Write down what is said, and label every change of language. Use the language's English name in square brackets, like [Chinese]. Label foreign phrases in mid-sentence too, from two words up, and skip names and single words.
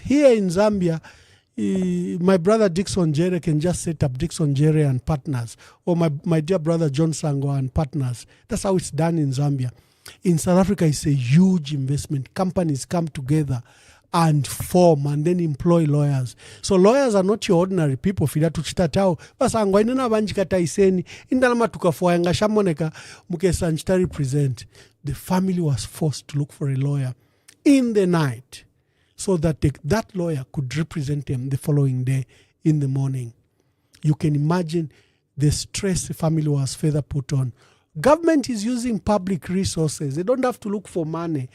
[English] Here in Zambia, my brother Dixon Jere can just set up Dixon Jere and Partners, or my dear brother John Sango and Partners. That's how it's done in Zambia. In South Africa, it's a huge investment. Companies come together and form and then employ lawyers. So lawyers are not your ordinary people. [Bemba] Fida tuchitatao basangwa inena banjikata iseni indalama tukafuanga shamoneka mukesanchita represent. [English] The family was forced to look for a lawyer in the night so that that lawyer could represent them the following day in the morning. You can imagine the stress the family was further put on. Government is using public resources. They don't have to look for money.